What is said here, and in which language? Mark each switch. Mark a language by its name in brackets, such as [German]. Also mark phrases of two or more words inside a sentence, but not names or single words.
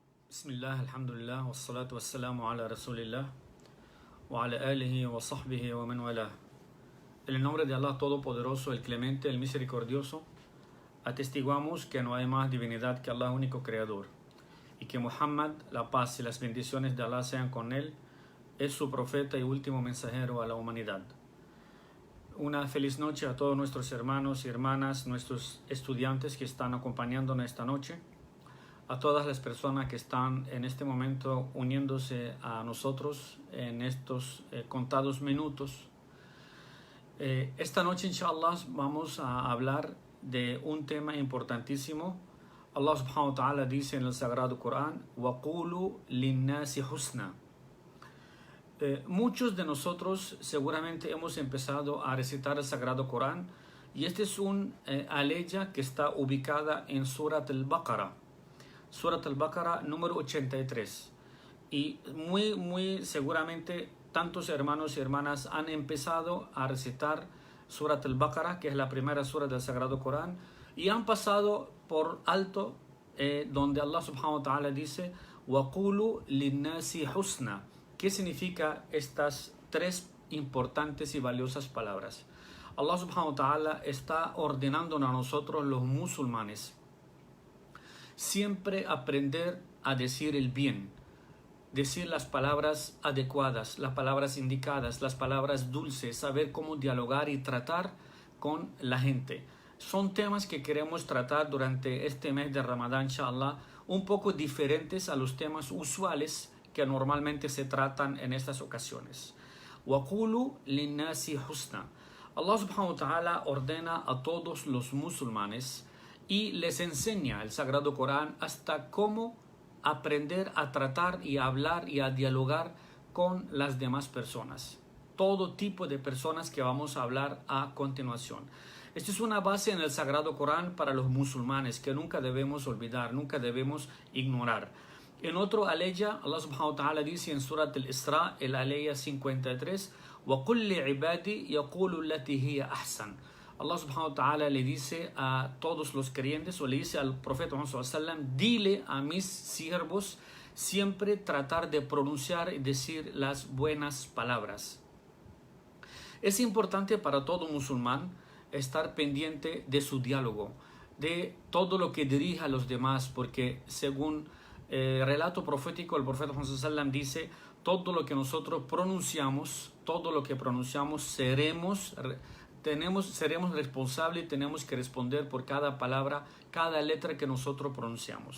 [Arabic] بسم الله، الحمد لله، والصلاة والسلام على رسول الله، وعلى آله وصحبه ومن والاه. [Spanish] En el nombre de Allah Todopoderoso, el Clemente, el Misericordioso, atestiguamos que no hay más divinidad que Allah, único Creador, y que Muhammad, la paz y las bendiciones de Allah sean con él, es su profeta y último mensajero a la humanidad. Una feliz noche a todos nuestros hermanos y hermanas, nuestros estudiantes que están acompañándonos esta noche, a todas las personas que están en este momento uniéndose a nosotros en estos contados minutos. Esta noche, inshallah, vamos a hablar de un tema importantísimo. Allah [Arabic] سبحانه وتعالى [Spanish] dice en el Sagrado Corán: [Arabic] وَقُولُوا لِلنَّاسِ حُسْنًا. [Spanish] Muchos de nosotros seguramente hemos empezado a recitar el Sagrado Corán, y este es un aleya que está ubicada en Surat al-Baqarah. Surat al-Baqarah número 83. Y muy seguramente tantos hermanos y hermanas han empezado a recitar Surat al-Baqarah, que es la primera sura del Sagrado Corán, y han pasado por alto donde Allah [Arabic] سبحانه وتعالى [Spanish] dice: [Arabic] وَقُولُوا لِلنَّاسِ حُسْنًا. [Spanish] ¿Qué significa estas tres importantes y valiosas palabras? Allah [Arabic] سبحانه وتعالى [Spanish] está ordenándonos a nosotros, los musulmanes, siempre aprender a decir el bien, decir las palabras adecuadas, las palabras indicadas, las palabras dulces, saber cómo dialogar y tratar con la gente. Son temas que queremos tratar durante este mes de Ramadán, inshallah, un poco diferentes a los temas usuales que normalmente se tratan en estas ocasiones. [Arabic] وَقُولُوا لِلنَّاسِ حُسْنًا. [Spanish] Allah [Arabic] سبحانه وتعالى [Spanish] ordena a todos los musulmanes y les enseña el Sagrado Corán hasta cómo aprender a tratar y a hablar y a dialogar con las demás personas. Todo tipo de personas que vamos a hablar a continuación. Esta es una base en el Sagrado Corán para los musulmanes que nunca debemos olvidar, nunca debemos ignorar. En otro aleya, Allah [Arabic] سبحانه وتعالى [Spanish] dice en Surat al-Isra, el aleya 53, [Arabic] وَقُلْ لِعِبَادِي يَقُولُ الَّتِي هِيَ أَحْسَنُ. [Spanish] Allah [Arabic] سبحانه وتعالى [Spanish] le dice a todos los creyentes, o le dice al profeta Muhammad [Arabic] صلى الله عليه وسلم: [Spanish] dile a mis siervos siempre tratar de pronunciar y decir las buenas palabras. Es importante para todo musulmán estar pendiente de su diálogo, de todo lo que dirija a los demás, porque según relato profético, el profeta Muhammad [Arabic] صلى الله عليه وسلم [Spanish] dice: todo lo que nosotros pronunciamos, seremos responsables y tenemos que responder por cada palabra, cada letra que nosotros pronunciamos.